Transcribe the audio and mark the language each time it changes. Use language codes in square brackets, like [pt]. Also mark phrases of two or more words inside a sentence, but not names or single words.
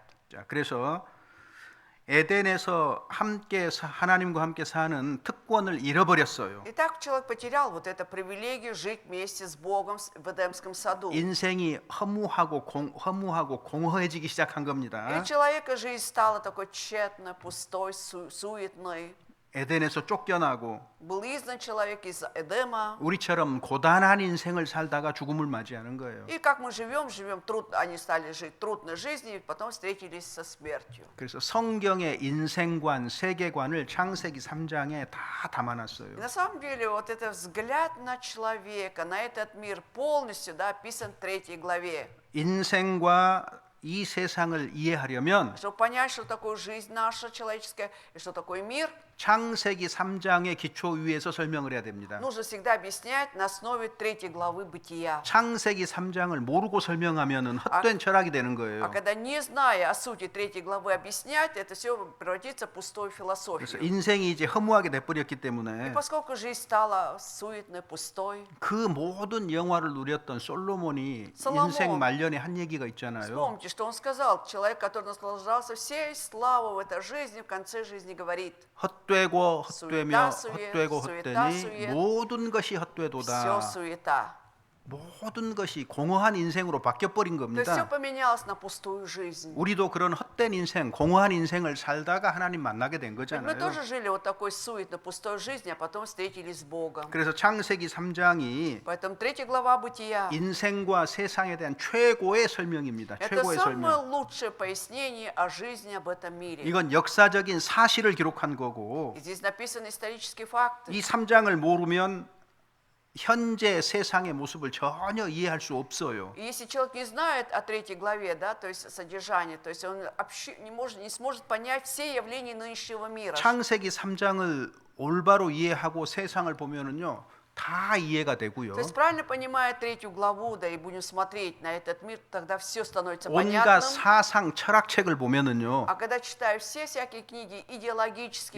[ko] 자, 그래서 에덴에서 하나님과 함께 사는 특권을 잃어버렸어요. [ru] Итак, человек потерял вот эту привилегию жить вместе с Богом в Эдемском саду. [ko] 인생이 허무하고 공허해지기 시작한 [ru] И [ko] 겁니다. [ru] у человека жизнь стала такой тщетной, пустой, суетной. [ko] 에덴에서 쫓겨나고 [ru] Был изгнан человек из Эдема. [ko] 우리처럼 고단한 인생을 살다가 죽음을 맞이하는 거예요. [ru] И как мы живем, они стали жить трудной жизнью, и потом встретились со смертью. [ko] 그래서 성경의 인생관, 세계관을 창세기 3장에 다 [ru] И [ko] 담아놨어요. [ru] на самом деле вот этот взгляд на человека, на этот мир полностью, да, описан в 3 главе. [ko] 인생과 이 세상을 이해하려면 [ru] Чтобы понять, что такое жизнь наша человеческая и что такое мир, [ko] 창세기 3장의 기초 위에서 설명을 해야 됩니다. [ru] нужно всегда объяснять на основе 3 главы Бытия. [ko] 창세기 3장을 모르고 설명하면은 헛된 철학이 되는 [ru] А [ko] 거예요. [ru] когда, не зная о сути 3 главы, объяснять, это все превратится в пустую [ko] 그래서 [ru] философию. [ko] 인생이 이제 허무하게 돼버렸기 [ru] И [ko] 때문에 [ru] поскольку жизнь стала суетной, пустой, [ko] 그 모든 영화를 누렸던 솔로몬이 솔로몬. 인생 말년에 한 얘기가 있잖아요. [ru] вспомните, что он сказал. Человек, который наслаждался всей славой в этой жизни, в конце жизни говорит: [ko] 헛되고 헛되며 [ru] 수에다 [ko] 헛되고 [ru] 수에다 [ko] 헛되니 [ru] 수에 [ko] 모든 것이 [ru] все [ko] 헛되도다. [ru] суета. [ko] 모든 것이 공허한 인생으로 바뀌어버린 [ru] То есть все [ko] 겁니다. [ru] поменялось на пустую жизнь. [ko] 우리도 그런 헛된 인생, 공허한 인생을 살다가 하나님 만나게 된 [ru] Ведь мы [ko] 거잖아요. [ru] тоже жили вот такой суетной, пустой жизнью, а потом встретились с Богом. [ko] 그래서 창세기 3장이 [ru] Поэтому 3 глава Бытия [ko] 인생과 세상에 대한 최고의 설명입니다. [ru] это [ko] 최고의 [ru] самое [ko] 설명. [ru] лучшее пояснение о жизни об этом мире. [ko] 이건 역사적인 사실을 기록한 거고 [ru] И здесь написаны исторические факты. [ko] 이 3장을 모르면 현재 세상의 모습을 전혀 이해할 수 없어요. [ru] И если человек не знает о 3 главе, да, то есть содержание, то есть он не сможет понять все явления нынешнего мира. [ko] 창세기 3장을 올바로 이해하고 세상을 보면은요. 다 이해가 되고요. [ru] То есть правильно понимая 3 главу, да, и будем смотреть на этот мир, тогда все становится [ko] 온갖 [ru] понятным. [ko] 사상 철학책을 보면은요. [ru] А когда читаю все всякие книги идеологические,